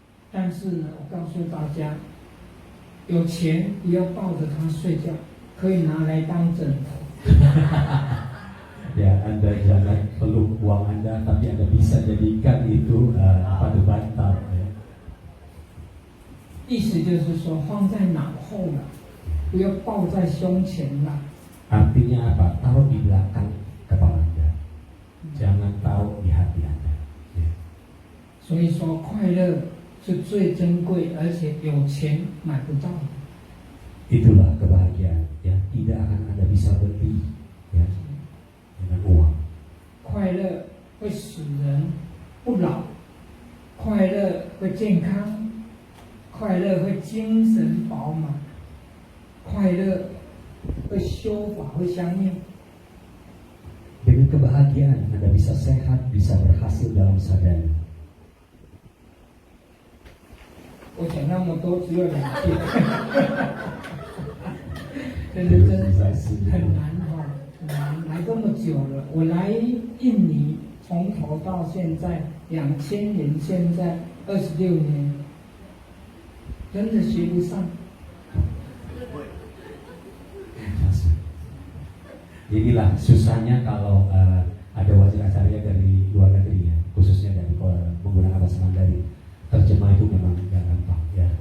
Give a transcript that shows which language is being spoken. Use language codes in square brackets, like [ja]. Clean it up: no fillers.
[zh] 但是呢，我告诉大家，有钱不要抱着它睡觉，可以拿来当枕头。 [id] Ya, Anda jangan peluk uang Anda, tapi Anda bisa jadikan itu pada bantal. Ya. [zh] 意思就是说，放在脑后了，不要抱在胸前了。 [id] Artinya apa? Taruh di belakang kepala Anda, jangan taruh di hati Anda. Ya. [zh] 所以说，快乐是最珍贵，而且有钱买不到的。 [id] Itulah kebahagiaan, ya. Tidak akan Anda bisa beli, ya, dengan uang. [zh] 快乐会使人不老，快乐会健康，快乐会精神饱满，快乐会修法会相应。 [id] Dengan kebahagiaan Anda bisa sehat, bisa berhasil dalam sadar. [zh] 我讲那么多只有2件，真的很难哈，很难。来这么久了，我来印尼从头到现在2000年，现在26年，真的学不上。 [id] Inilah susahnya kalau ada wajracarya dari luar negeri, ya, khususnya dari menggunakan bahasa Mandarin. Terjemah itu memang tidak gampang, ya.